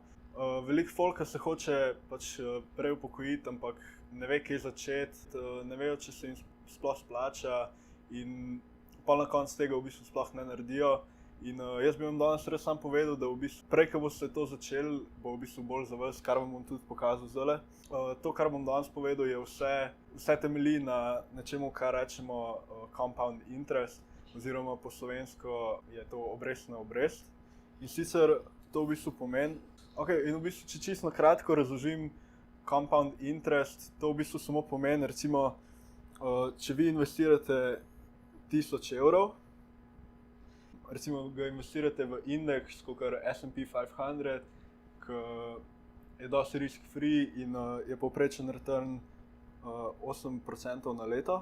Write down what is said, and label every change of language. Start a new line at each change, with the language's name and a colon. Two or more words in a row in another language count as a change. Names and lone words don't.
Slovenian: Veliko folka se hoče pač prej upokojiti, ampak ne ve, kje začeti, ne vejo, če se jim sploh splača in pol na koncu tega v bistvu sploh ne naredijo. In jaz bi vam danes res sam povedal, da v bistvu prej, ko boste to začeli, bo v bistvu bolj za vas, kar vam bom tudi pokazal zdajle. To, kar bom danes povedal, je vse temelji na nečemu, kar rečemo
English: compound interest,
Slovenian: oziroma po slovensko je to obrestna obrest. In sicer to v bistvu pomeni, in v bistvu, če čisto na kratko razložim
English: compound interest,
Slovenian: to v bistvu samo pomeni, recimo, če vi investirate 1000 evrov, recimo ga investirate v indeks, kakor S&P 500, ki je dosti
English: risk free
Slovenian: in je povprečen return 8% na leto.